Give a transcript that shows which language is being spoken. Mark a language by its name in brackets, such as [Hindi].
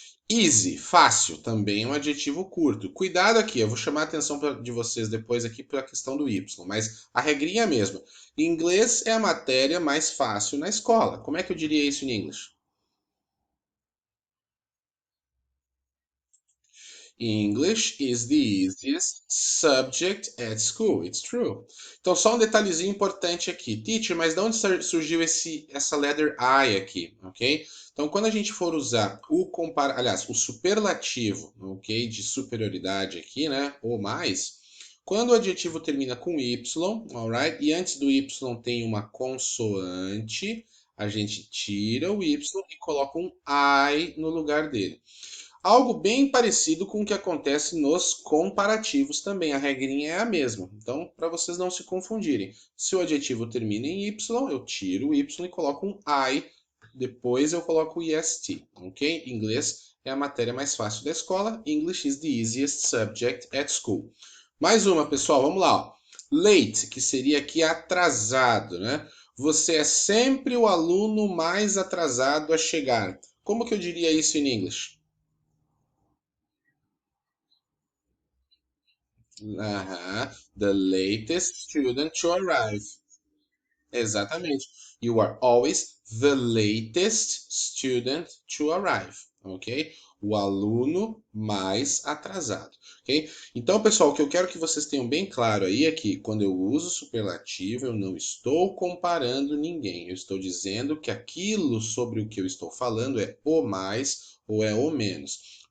[Portuguese] Easy, fácil, também é um adjetivo curto. Cuidado aqui, eu vou chamar a atenção de vocês depois aqui para a questão do Y, mas a regrinha é a mesma. Inglês é a matéria mais fácil na escola. Como é que eu diria isso em inglês? [English] English is the easiest subject at school. It's true. [Portuguese] Então, só um detalhezinho importante aqui. Teacher, mas de onde surgiu essa letter I aqui, ok? Então, quando a gente for usar aliás, o superlativo, ok, de superioridade aqui, né, ou mais, quando o adjetivo termina com Y, alright, e antes do Y tem uma consoante, a gente tira o Y e coloca um I no lugar dele. Algo bem parecido com o que acontece nos comparativos também. A regrinha é a mesma. Então, para vocês não se confundirem, se o adjetivo termina em Y, eu tiro o Y e coloco um I. Depois eu coloco o EST, ok? Inglês é a matéria mais fácil da escola. [English] English is the easiest subject at school. [Portuguese] Mais uma, pessoal, vamos lá. Ó. Late, que seria aqui atrasado, né? Você é sempre o aluno mais atrasado a chegar. Como que eu diria isso em inglês? Aham. [English] The latest student to arrive. [Portuguese] Exatamente. [English] You are always the latest student to arrive, ok? [Portuguese] O aluno mais atrasado, ok? Então, pessoal, o que eu quero que vocês tenham bem claro aí é que quando eu uso superlativo, eu não estou comparando ninguém. Eu estou dizendo que aquilo sobre o que eu estou falando é o mais ou é o menos.